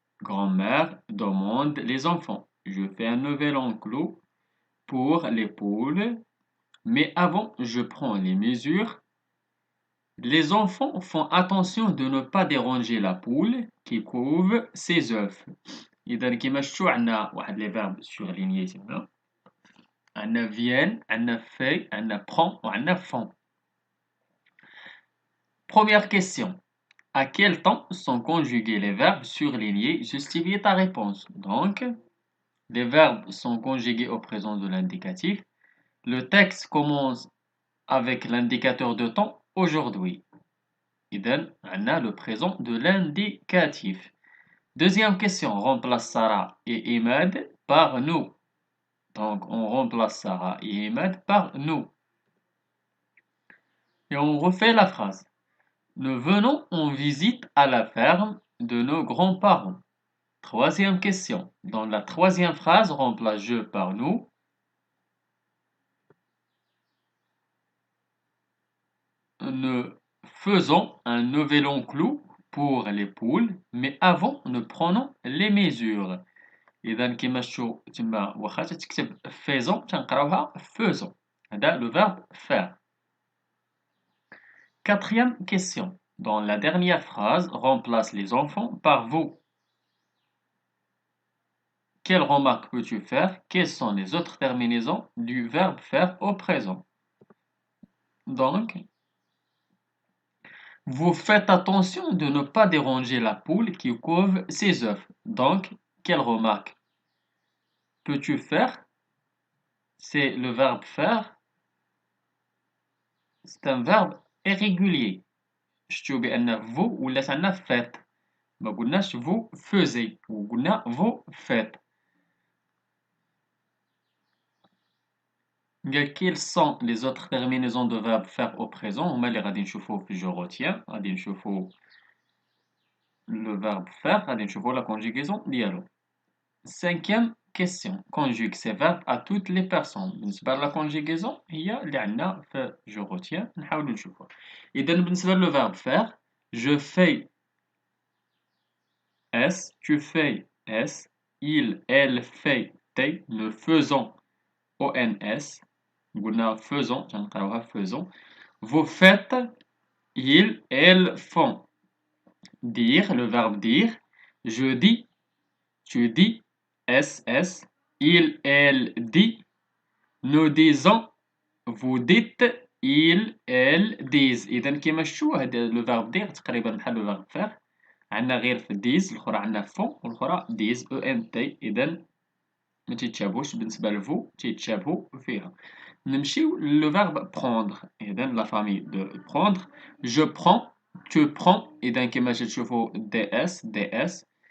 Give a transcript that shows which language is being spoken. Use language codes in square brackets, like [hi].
[fr] Grand-mère demande les enfants. Je fais un nouvel enclos pour les poules, mais avant, je prends les mesures. Les enfants font attention de ne pas déranger la poule qui couve ses œufs. [ar] إذا كما شفتوا عندنا واحد [fr] les verbes surlignés [ar] هنا. عندنا viennent, عندنا fait, عندنا prend وعندنا font. [fr] Première question. À quel temps sont conjugués les verbes surlignés? Justifie ta réponse. Donc, les verbes sont conjugués au présent de l'indicatif. Le texte commence avec l'indicateur de temps aujourd'hui. إذن عندنا le présent de l'indicatif. Deuxième question. Remplace Sarah et Ahmed par nous. Donc, on remplace Sarah et Ahmed par nous. Et on refait la phrase. Nous venons en visite à la ferme de nos grands-parents. Troisième question. Dans la troisième phrase, remplace je par nous. Nous faisons un nouvel enclos pour les poules, mais avant, nous prenons les mesures. [ar] إذا كما شفتوا تما واخا تكتب faisons تنقراوها faisons. هذا [fr] le verbe faire. Quatrième question. Dans la dernière phrase, remplace les enfants par vous. Quelle remarque peux-tu faire? Quelles sont les autres terminaisons du verbe faire au présent? Donc, vous faites attention de ne pas déranger la poule qui couve ses œufs. Donc, quelle remarque peux-tu faire? C'est le verbe faire. C'est un verbe irrégulier. [ar] شفتوا بأن vous ولات عندنا faites. ما قلناش [fr] vous faisiez [ar] وقلنا [fr] vous faites. Quelles sont les autres terminaisons de verbe faire au présent? [ar] هما اللي غادي نشوفو في [fr] je retiens. [ar] غادي نشوفو [fr] le verbe faire. [ar] غادي نشوفو [fr] la conjugaison [ar] ديالو. [fr] Cinquième question. Conjugue ces verbes à toutes les personnes. [ar] بالنسبة [fr] la conjugaison [ar] هي اللي عندنا في [fr] je retiens. [ar] نحاولو نشوفوها. إذا بالنسبة [fr] le verbe faire, je fais S, tu fais S, il, elle fait T, nous faisons ONS. [ar] قلنا [fr] faisons, [ar] تنقراوها [fr] faisons. Vous faites, ils, elles font. Dire, le verbe dire. Je dis, tu dis, SS. Il, elle dit. Nous disons, vous dites, ils, elles disent. [ar] إذا كيما شفتوا هذا [fr] le verbe dire [ar] تقريبا بحال [fr] le verbe faire. [ar] عندنا غير في ديز الأخرى عندنا فون والأخرى [fr] ديز او ان تي. [ar] إذا ما تيتشابهوش بالنسبة لفو تيتشابهو فيها. نمشيو [fr] لو فيرب prendre. [ar] إذا [fr] لا فامي دو prendre. Je prends, tu prends. [ar] إذا كما تشوفوا [fr] دي اس دي اس.